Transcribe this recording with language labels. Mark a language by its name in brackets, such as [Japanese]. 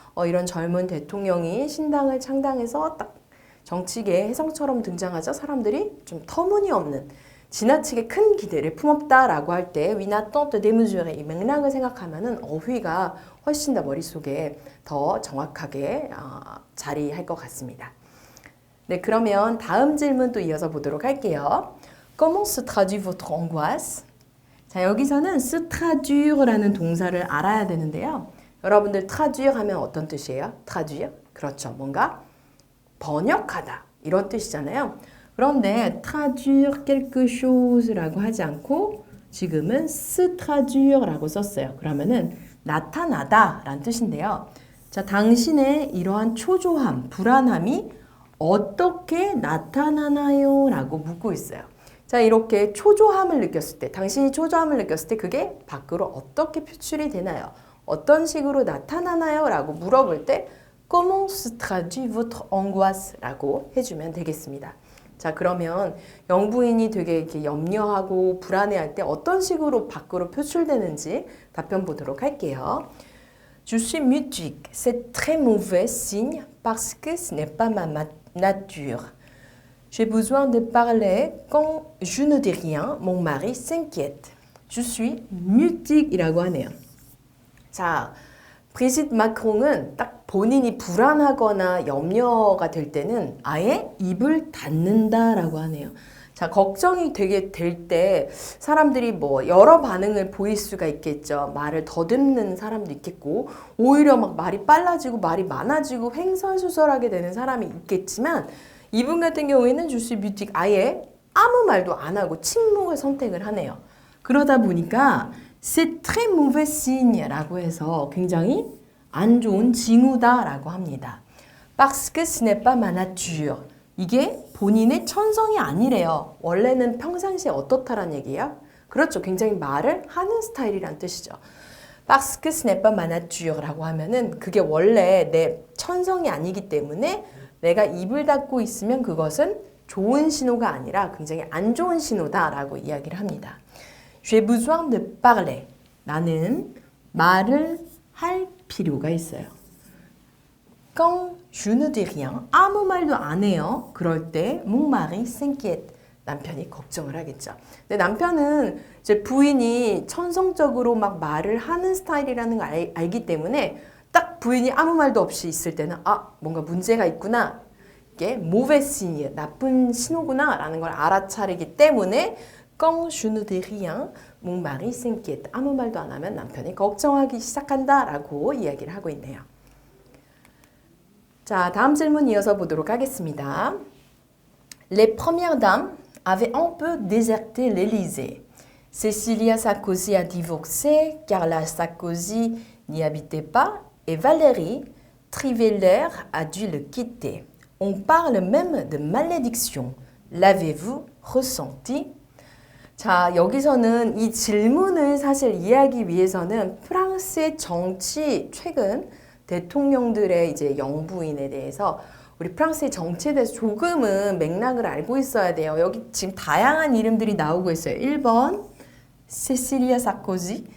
[Korean] 이런 젊은 대통령이 신당을 창당해서 딱 정치계의 혜성처럼 등장하자 사람들이 좀 터무니없는 지나치게 큰 기대를 품었다라고 할 때 위나tant démesuré 이 맥락을 생각하면은 어휘가 훨씬 더 머릿속에 더 정확하게 자리할 것 같습니다. 네, 그러면 다음 질문 또 이어서 보도록 할게요. [French] Comment se traduit votre angoisse? [Korean] 자, 여기서는 se traduire라는 동사를 알아야 되는데요. 여러분들 traduire 하면 어떤 뜻이에요? traduire? 그렇죠. 뭔가 번역하다 이런 뜻이잖아요. 그런데 traduire quelque chose라고 하지 않고 지금은 se traduire라고 썼어요. 그러면은 나타나다 라는 뜻인데요. 자, 당신의 이러한 초조함, 불안함이 어떻게 나타나나요? 라고 묻고 있어요. 자, 이렇게 초조함을 느꼈을 때, 당신이 초조함을 느꼈을 때 그게 밖으로 어떻게 표출이 되나요? 어떤 식으로 나타나나요? 라고 물어볼 때 [French] Comment se traduit votre angoisse? [Korean] 라고 해주면 되겠습니다. 자, 그러면 영부인이 되게 이렇게 염려하고 불안해할 때 어떤 식으로 밖으로 표출되는지 답변 보도록 할게요. [French] Je suis mutique. C'est très mauvais signe parce que ce n'est pas ma nature. J'ai besoin de parler quand je ne dis rien. Mon mari s'inquiète. Je suis mutique [Korean] 이라고 하네요. 자, 브리짓 마크롱은 딱 본인이 불안하거나 염려가 될 때는 아예 입을 닫는다라고 하네요. 자, 걱정이 되게 될 때 사람들이 뭐 여러 반응을 보일 수가 있겠죠. 말을 더듬는 사람도 있겠고 오히려 막 말이 빨라지고 말이 많아지고 횡설수설하게 되는 사람이 있겠지만 이분 같은 경우에는 주시 뮤직 아예 아무 말도 안 하고 침묵을 선택을 하네요. 그러다 보니까 [French] c'est très mauvais signe [Korean] 라고 해서 굉장히 안 좋은 징후다라고 합니다. [French] Parce que ce n'est pas ma nature. [Korean] 이게 본인의 천성이 아니래요. 원래는 평상시에 어떻다란 얘기예요? 그렇죠. 굉장히 말을 하는 스타일이란 뜻이죠. [French] Parce que ce n'est pas ma nature [Korean] 라고 하면은 그게 원래 내 천성이 아니기 때문에 내가 입을 닫고 있으면 그것은 좋은 신호가 아니라 굉장히 안 좋은 신호다라고 이야기를 합니다. [French] J'ai besoin de parler. [Korean] 나는 말을 할 필요가 있어요. [French] Quand je ne dis rien, [Korean] 아무 말도 안 해요. 그럴 때 [French] mon mari s'inquiète. [Korean] 남편이 걱정을 하겠죠. 근데 남편은 이제 부인이 천성적으로 막 말을 하는 스타일이라는 걸 알기 때문에 딱 부인이 아무 말도 없이 있을 때는 뭔가 문제가 있구나. 이게 [French] mauvais signe, [Korean] 나쁜 신호구나 라는 걸 알아차리기 때문에 [French] Quand je ne dis rien, mon mari s'inquiète. [Korean] 아무 말도 안 하면 남편이 걱정하기 시작한다라고 이야기를 하고 있네요. 자, 다음 질문 이어서 보도록 하겠습니다. [French] Les premières dames avaient un peu déserté l'Élysée. Cécilia Sarkozy a divorcé, Carla Sarkozy n'y habitait pas et Valérie Trierweiler a dû le quitter. On parle même de malédiction. L'avez-vous ressenti? [Korean] 자, 여기서는 이 질문을 사실 이해하기 위해서는 프랑스의 정치, 최근 대통령들의 이제 영부인에 대해서 우리 프랑스의 정치에 대해서 조금은 맥락을 알고 있어야 돼요. 여기 지금 다양한 이름들이 나오고 있어요. 1번, 세시리아 사코지.